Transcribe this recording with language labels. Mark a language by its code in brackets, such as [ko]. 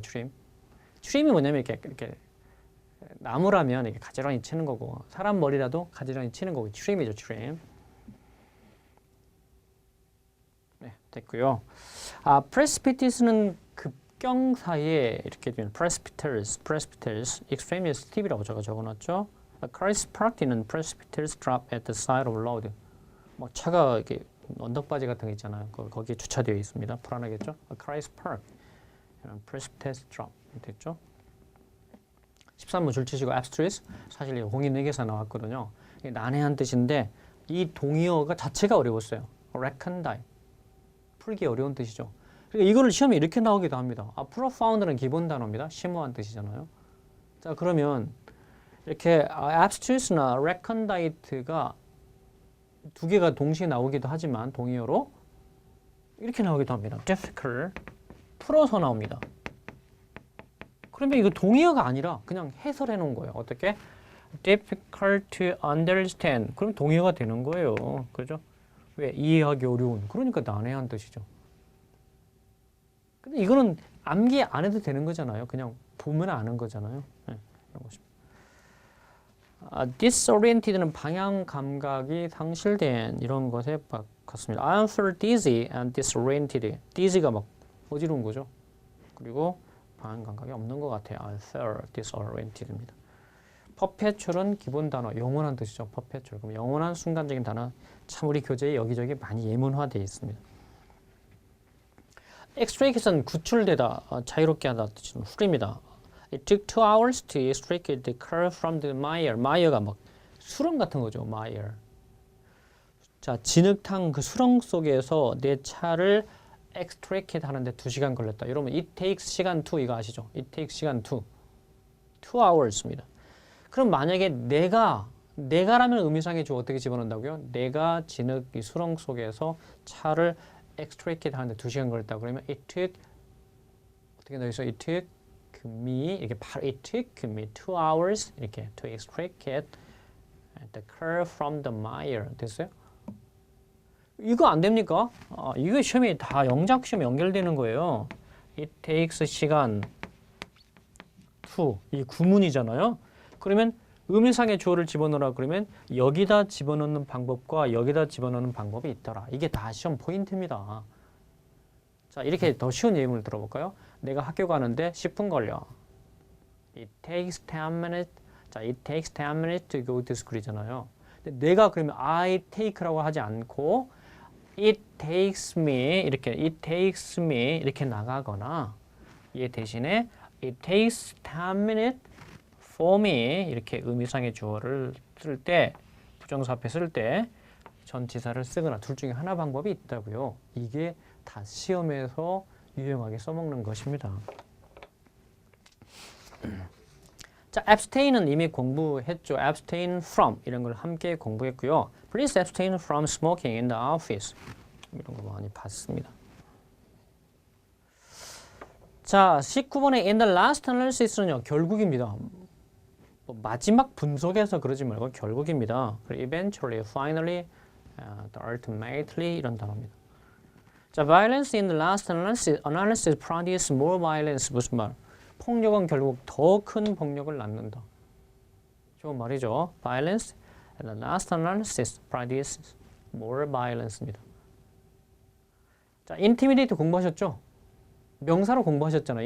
[ko] trim이 뭐냐면 이렇게 나무라면 이렇게 가지런히 치는 거고 사람 머리라도 가지런히 치는 거고 trim이죠. trim. 네, 됐고요. precipitous는 급경사에 이렇게 되면 precipitous, extremely steep이라고 제가 적어놨죠. [en] A car is parked in a precipitous drop at the side of road. [ko] 뭐 차가 이렇게 언덕바지 같은 거 있잖아요. 거기에 주차되어 있습니다. 불안하겠죠? [en] A car is parked in a precipitous drop. [ko] 됐죠? 13번 줄치시고 abstruse 사실 홍익회계사 나왔거든요. 이게 난해한 뜻인데 이 동의어가 자체가 어려웠어요. recondite 풀기 어려운 뜻이죠. 그러니까 이거를 시험에 이렇게 나오기도 합니다. profound는 기본 단어입니다. 심오한 뜻이잖아요. 자 그러면 이렇게 abstruse나 recondite가 두 개가 동시에 나오기도 하지만 동의어로 이렇게 나오기도 합니다. difficult 풀어서 나옵니다. 그러면 이거 동의어가 아니라 그냥 해설해 놓은 거예요. 어떻게? [en] difficult to understand. [ko] 그럼 동의어가 되는 거예요. 그죠? 왜? 이해하기 어려운. 그러니까 난해한 뜻이죠. 근데 이거는 암기 안 해도 되는 거잖아요. 그냥 보면 아는 거잖아요. 네, 이런 것입니다. disoriented는 방향 감각이 상실된 이런 것에 같습니다. [en] I feel dizzy and disoriented. [ko] dizzy가 막 어지러운 거죠. 그리고 방향 감각이 없는 것 같아요. [en] I feel disoriented입니다. [ko] perpetual은 기본 단어, 영원한 뜻이죠. perpetual. 그럼 영원한 순간적인 단어 참 우리 교재에 여기저기 많이 예문화되어 있습니다. extract은 구출되다, 자유롭게 하다 뜻은 풀입니다. [en] It took 2 hours to extract the car from the mire. [ko] mire가 막 수렁 같은 거죠. mire. 자, 진흙탕 그 수렁 속에서 내 차를 extract 하는데 2시간 걸렸다. 여러분, it takes 시간 2 이거 아시죠? it takes 시간 2. 2 hours입니다. 그럼 만약에 내가라면 의미상의 주 어떻게 집어넣는다고요? 내가 진흙 이 수렁 속에서 차를 extract 하는데 2시간 걸렸다. 그러면 it took 어떻게 넣어있어? [en] it took me [ko] 이렇게 바로 [en] it took me 2 hours 이렇게 to extract the car from the mire. [ko] 됐어요? 이거 안 됩니까? 이거 시험이 다 영작 시험에 연결되는 거예요. it takes 시간 2 이 구문이잖아요. 그러면 의미상의 주어를 집어넣으라 그러면 여기다 집어넣는 방법과 여기다 집어넣는 방법이 있더라. 이게 다 시험 포인트입니다. 자, 이렇게 더 쉬운 예문을 들어볼까요? 내가 학교 가는데 10분 걸려. [en] It takes 10 minutes. [ko] 자, [en] it takes 10 minutes to go to school이잖아요. [ko] 근데 내가 그러면 I take라고 하지 않고 [en] it takes me [ko] 이렇게 나가거나 얘 대신에 [en] it takes 10 minutes for me [ko] 이렇게 의미상의 주어를 쓸 때 부정사 앞에 쓸 때 전치사를 쓰거나 둘 중에 하나 방법이 있다고요. 이게 다 시험에서 유용하게 써먹는 것입니다. 자, abstain은 이미 공부했죠. abstain from 이런 걸 함께 공부했고요. [en] Please abstain from smoking in the office. [ko] 이런 거 많이 봤습니다. 자, 19번의 in the last analysis는요. 결국입니다. 마지막 분석에서 그러지 말고 결국입니다. [en] eventually, finally, ultimately [ko] 이런 단어입니다. [en] 자, violence in the last analysis produce more violence. [ko] 무슨 말? 폭력은 결국 더 큰 폭력을 낳는다. 좋은 말이죠. [en] Violence in the last analysis produces more violence입니다. [ko] 자, intimidate 공부하셨죠? 명사로 공부하셨잖아요.